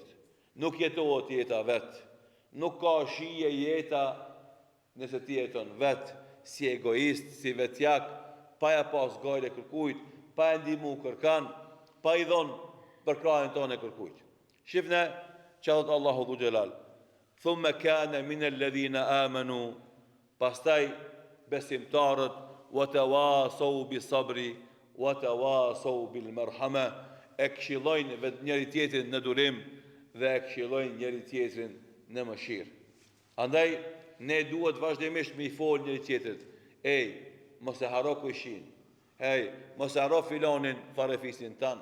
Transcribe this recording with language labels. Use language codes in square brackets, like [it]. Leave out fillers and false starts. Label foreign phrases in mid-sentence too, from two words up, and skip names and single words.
[sq] Nuk jetohet jeta vet, nuk ka shije jeta nëse ti jeton vet, si egoist, si vetjak, pa ja pas gajle kërkujt, pa e ndihmu kërkan, pa i dhon për krahën tonë kërkujt. Shifne që thot Allahu [ar] ذو جلال, ثم كان من الذين آمنوا, [sq] pastaj besimtarët [ar] وتواصوا بالصبر وتواصوا بالمرحمة, [sq] e këshillojnë vetë njëri tjetrin në durim dhe e këshillojnë njëri tjetrin në mëshirë. Andaj ne duhet vazhdimisht me i fol njëri tjetrit. Ej, mos e haro kujshin. Ej, mos e haro filonin farefisin tan.